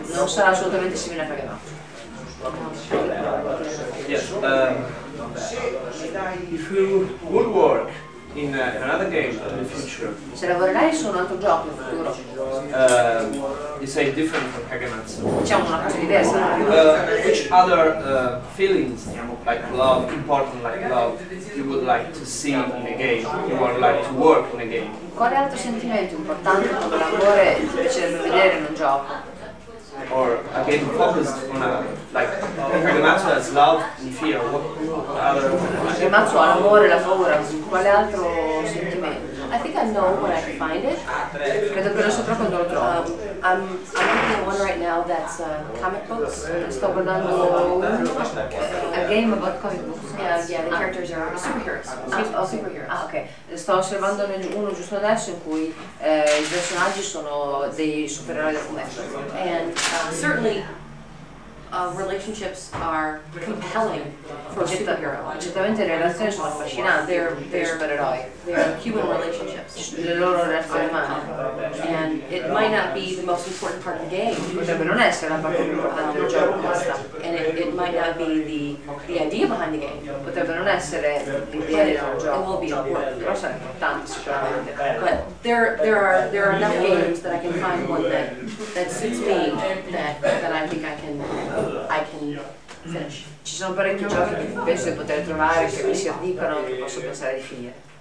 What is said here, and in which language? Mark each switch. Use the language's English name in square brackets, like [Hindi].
[Italian] Non sarà assolutamente simile a Kagematsu. [English] Yes. If you would work in another game in the future, [Italian] Se lavorerai su un altro gioco in futuro, [English] you say different from Kagematsu. [Italian] diciamo una cosa diversa. [English] Which other feelings, like love, important like love, you would like to see in a game? You would like to work in a game? [Italian] Quale altro sentimento importante come l'amore ti piacerebbe vedere in un gioco? [English] Or a game focused on like Kagematsu has love and fear. What other? [Italian] Kagematsu ha l'amore e la paura, quale altro sentimento? [English] I think I know when I find it. [Italian] Credo che lo saprò quando lo trovo. [English] I'm looking at one right now that's comic books. [Italian] Sto guardando [English] a game about comic books. Yeah, the characters are superheroes. Superheroes. Ah, ok. [Italian] Sto osservando uno giusto adesso in cui i personaggi sono dei supereroi del fumetto. [English] And certainly relationships are compelling for a superhero. [Italian] Certamente le relazioni sono affascinanti per i supereroi. [English] They're human relationships. [Italian] Le loro relazioni umane. [English] And it might not be the most important part of the game. [Italian] Potrebbe non essere la parte più importante del gioco questa. [English] And it might not be the idea behind the game. [Italian] Potrebbe non essere l'idea del [English] It [Italian] gioco. [English] will be important. [Italian] Però sarà importante sicuramente. [English] But there are enough games that I can find one that suits me that I think I can I can finish. [Italian] Ci sono parecchi giochi che penso di poter trovare, che mi si addicono, che posso pensare di finire.